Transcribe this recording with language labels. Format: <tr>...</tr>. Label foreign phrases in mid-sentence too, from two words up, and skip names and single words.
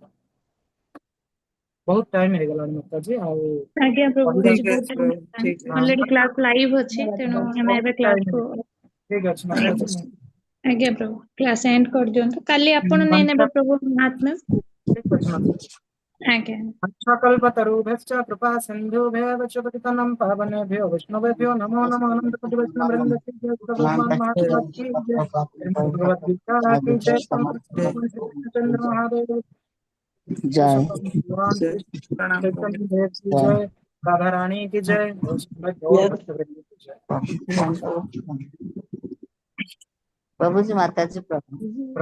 <or>ବହୁତ ଟାଇମ ହେଇଗଲାଣି ମାତାଜୀ। ଆଉ ଆଜ୍ଞା ପ୍ରଭୁ, କହିବା- ଆଜି ଠିକ ବହୁତ ଅଛି ଟାଇମ ପ୍ରଭୁ, ଠିକ ଅଛି।</or> <en>already class live</en> <or>ଅଛି, ତେଣୁ ଆମେ ଏବେ କ୍ଲାସ କୁ ଠିକ ଅଛି ମାତାଜୀ। ଆଜ୍ଞା ପ୍ରଭୁ</or> <en>class end</en> <or>କରିଦିଅନ୍ତୁ। କାଲି ଆପଣ ନେଇ ନେବେ ପ୍ରଭୁ महात्म्य। ଠିକ ଅଛି ମାତାଜୀ।</or> <hi>आज्ञा</hi> <sa>कल्पतरुभ्यश्च कृपा सिन्धुभ्यः च पतितनं पावनेभ्यो वैष्णवेभ्यो नमो नमः अनन्तकोटि वैष्णववृन्दस्य</sa> <hi>भगवद्गीता की जय चंद्र महादेव जय भगवान जय प्रणाम चैतन्य प्रभु देव की जय राधा रानी की जय और भक्तवृंद की जय प्रभु जी माता जी प्रभु जी प्रणाम हरे कृष्ण प्रणाम</hi>